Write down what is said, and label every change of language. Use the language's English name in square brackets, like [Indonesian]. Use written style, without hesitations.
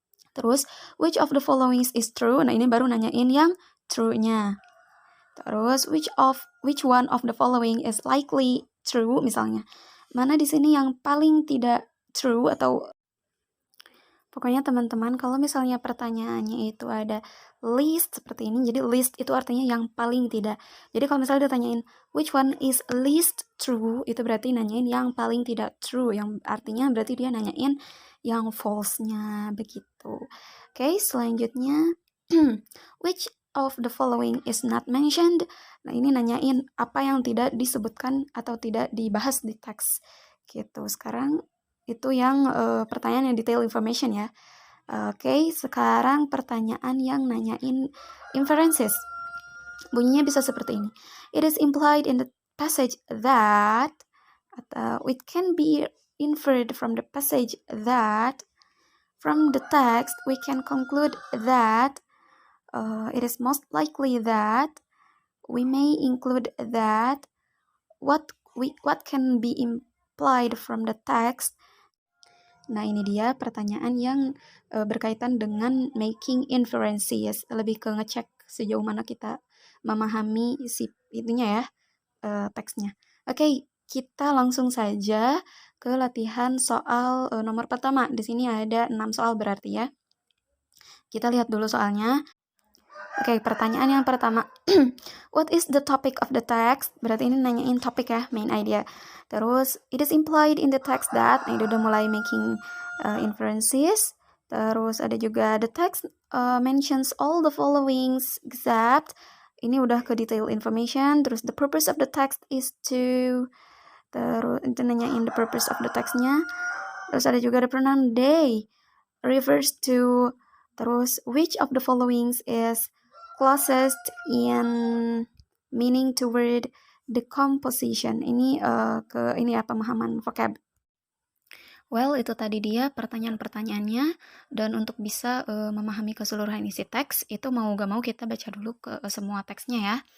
[Indonesian] Terus, [English] which of the following is true? [Indonesian] Nah ini baru nanyain yang [English] true-nya. [Indonesian] Terus, [English] which one of the following is likely true? [Indonesian] Misalnya, mana di sini yang paling tidak [English] true [Indonesian] atau pokoknya teman-teman, kalau misalnya pertanyaannya itu ada list seperti ini, jadi list itu artinya yang paling tidak. Jadi kalau misalnya ditanyain [English] which one is least true, [Indonesian] itu berarti nanyain yang paling tidak [English] true, [Indonesian] yang artinya berarti dia nanyain yang [English] false-nya [Indonesian] begitu. Oke, selanjutnya [English] which of the following is not mentioned? [Indonesian] Nah, ini nanyain apa yang tidak disebutkan atau tidak dibahas di teks. Gitu. Sekarang itu yang pertanyaan yang detail information ya. Oke, sekarang pertanyaan yang nanyain inferences. Bunyinya bisa seperti ini. [English] It is implied in the passage that, [Indonesian] atau [English] it can be inferred from the passage that, from the text we can conclude that, it is most likely that, we may include that, what can be implied from the text. [Indonesian] Nah, ini dia pertanyaan yang berkaitan dengan [English] making inferences, [Indonesian] lebih ke ngecek sejauh mana kita memahami si itunya ya, teksnya. Oke, kita langsung saja ke latihan soal nomor pertama. Di sini ada 6 soal berarti ya. Kita lihat dulu soalnya. Oke, pertanyaan yang pertama. [English] What is the topic of the text? [Indonesian] Berarti ini nanyain topik ya, [English] main idea. Terus, it is implied in the text that. [Indonesian] Nah, itu udah mulai [English] making inferences. [Indonesian] Terus ada juga [English] the text mentions all the followings except. [Indonesian] Ini udah ke detail information. Terus, [English] the purpose of the text is to. [Indonesian] Terus, itu nanyain [English] the purpose of the textnya. [Indonesian] Terus ada juga [English] the pronoun they refers to. [Indonesian] Terus, [English] which of the followings is closest in meaning toward the composition. [Indonesian] Ini ini ya pemahaman vocab. [English] Well, [Indonesian] itu tadi dia pertanyaan-pertanyaannya, dan untuk bisa memahami keseluruhan isi teks, itu mau gak mau kita baca dulu ke semua teksnya ya.